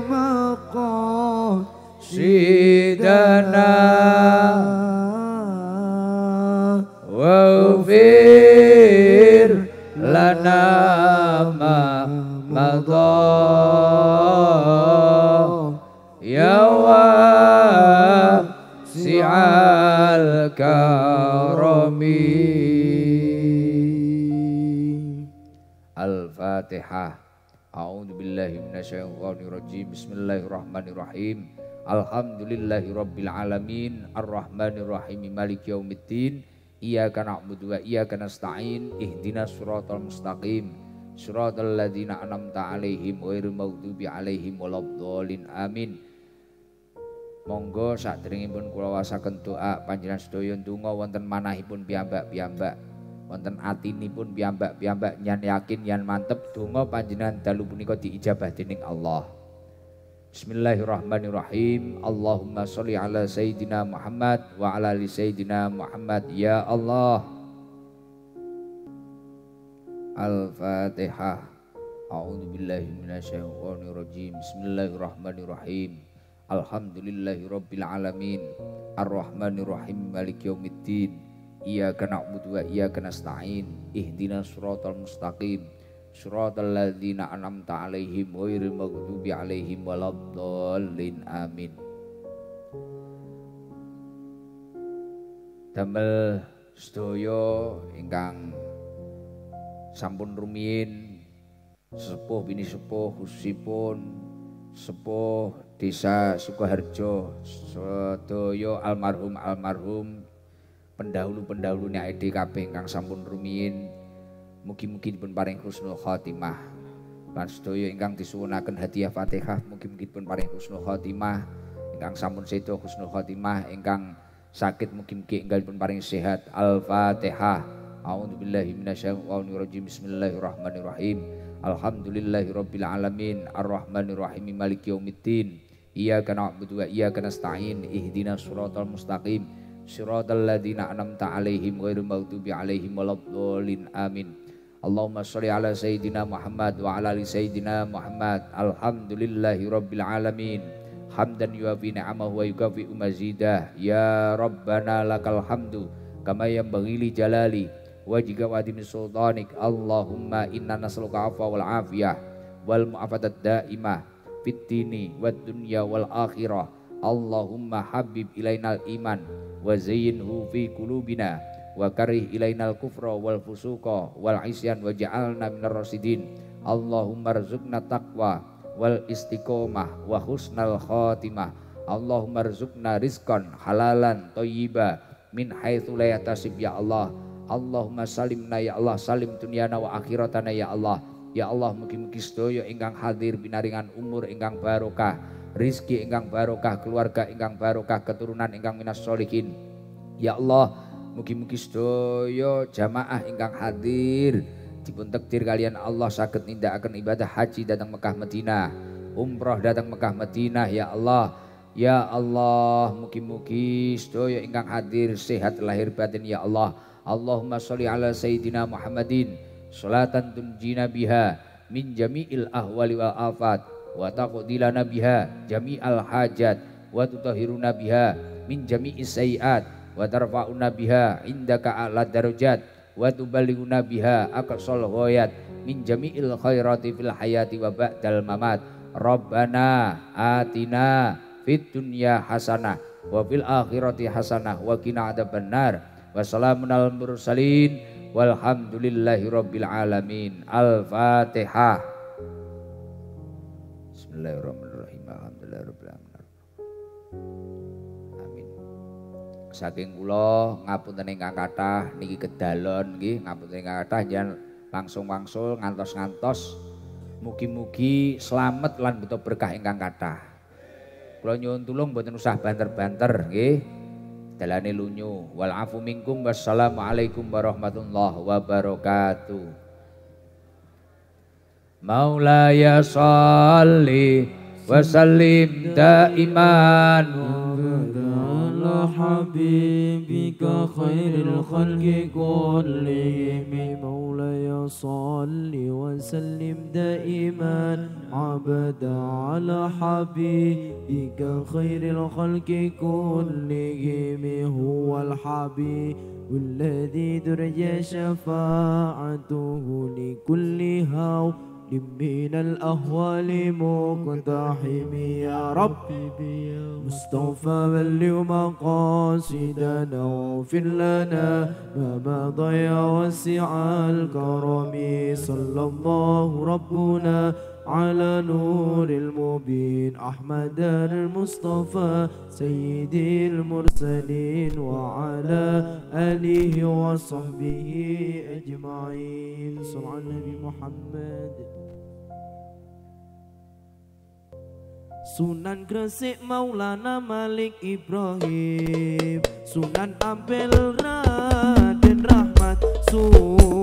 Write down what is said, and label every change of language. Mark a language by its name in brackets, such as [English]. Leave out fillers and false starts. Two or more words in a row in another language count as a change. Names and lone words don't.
[Arabic] سدنا واغفر لنا ما مضى يا واسع الكرم. Al-Fatihah. أعوذ بالله من الشيطان الرجيم. بسم الله الرحمن الرحيم. الحمد لله رب العالمين الرحمن الرحيم مالك يوم الدين إياك نعبد وإياك نستعين اهدنا الصراط المستقيم صراط الذين أنعمت عليهم غير المغضوب عليهم ولا الضالين آمين. [Javanese] Monggo sadèrèngipun kula wasaken doa panjenengan sedaya ndonga wonten manahipun piyambak-piyambak wonten atinipun piyambak-piyambak nyan yakin nyan mantep donga panjenengan dalu punika diijabah dening Allah. [Arabic] بسم الله الرحمن الرحيم. اللهم صل على سيدنا محمد وعلى آل سيدنا محمد يا الله. Al-Fatihah. أعوذ بالله من الشيطان الرجيم. بسم الله الرحمن الرحيم. الحمد لله رب العالمين. الرحمن الرحيم مالك يوم الدين. إياك نعبد وإياك نستعين. اهدنا الصراط المستقيم. صراط الذين أنعمت عليهم غير المغضوب عليهم ولا الضالين آمين. [Javanese] Damel sedaya ingkang sampun rumiyin sepuh bini sepuh khususipun sepuh desa Sukoharjo sedaya almarhum pendahulu-pendahulune AED kabeh ingkang sampun rumiyin. Mugi-mugi dipun paring [Arabic] حسن الخاتمة. [Javanese] Lan sedaya ingkang disuwunaken hadiah Fatihah mugi-mugi dipun paring [Arabic] حسن الخاتمة. [Javanese] Ingkang sampun sedo [Arabic] حسن الخاتمة, [Javanese] ingkang sakit mugi-mugi enggal dipun paring sehat. [Arabic] Al-Fatihah. أعوذ بالله من الشيطان الرجيم. بسم الله الرحمن الرحيم. الحمد لله رب العالمين. الرحمن الرحيم مالك يوم الدين. إياك نعبد وإياك نستعين. اهدنا الصراط المستقيم. صراط الذين أنعمت عليهم غير المغضوب عليهم ولا الضالين آمين. اللهم صل على سيدنا محمد وعلى آل سيدنا محمد. الحمد لله رب العالمين. حمدا يوافي نعمه ويكافئ مزيده. يا ربنا لك الحمد كما ينبغي لجلال وجهك وعظيم سلطانك. اللهم إنا نسألك العفو والعافية والمعافاة الدائمة في الدين والدنيا والآخرة. اللهم حبب إلينا الإيمان وزينه في قلوبنا وكره إلينا الكفر والفسوق والعصيان واجعلنا من الراشدين. اللهم ارزقنا التقوى والاستقامة وحسن الخاتمة. اللهم ارزقنا رزقا حلالا طيبا من حيث لا يحتسب يا الله. اللهم سلمنا يا الله، سلم دنيانا وآخرتنا يا الله. يا الله, [Javanese] mugi-mugi sedaya ingkang hadir binaringan umur ingkang barokah, rizki ingkang barokah, keluarga ingkang barokah, keturunan ingkang [Arabic] من الصالحين. يا الله, [Javanese] mugi-mugi sedaya jamaah ingkang hadir dipun takdir kalian Allah saged nindakaken ibadah haji datang Mekah Madinah, umroh datang Mekah Madinah [Arabic] يا الله. يا الله, [Javanese] mugi-mugi sedaya ingkang hadir sehat lahir batin [Arabic] يا الله. اللهم صل على سيدنا محمد صلاة تنجينا بها من جميع الأهوال والآفات وتقضي لنا بها جميع الحاجات وتطهرنا بها من جميع السيئات وترفعنا بها عندك أعلى الدرجات وتبلغنا بها أقصى الغايات من جميع الخيرات في الحياة وبعد الممات. ربنا آتنا في الدنيا حسنة وفي الآخرة حسنة وقنا عذاب النار. وسلام على المرسلين والحمد لله رب العالمين. Al-Fatihah. بسم الله الرحمن الرحيم. الحمد لله رب العالمين. Amin. [Javanese] Saking kula ngapunten ingkang kathah niki kedalon nggih, ngapunten ingkang kathah jan langsung-wangsul ngantos-ngantos mugi-mugi slamet lan beto berkah ingkang kathah. Kula nyuwun tulung mboten usah banter-banter nggih. Dalane lunyu. [Arabic] والعفو منكم. والسلام عليكم ورحمة الله وبركاته. مولاي صل وسلم دائما على حبيبك خير الخلق كلهم. مولاي صل وسلم دائما أبدا على حبيبك خير الخلق كلهم. هو الحبيب الذي ترجى شفاعته لكل هو من الأهوال مقتحم يا ربي مصطفى بلغ مقاصدنا واغفر لنا ما مضى وسع الكرم. صلى الله ربنا على نور المبين أحمد المصطفى سيد المرسلين وعلى آله وصحبه أجمعين. صلى على النبي محمد. [Javanese] Sunan Gresik Maulana Malik Ibrahim, Sunan Ampel Raden Rahmat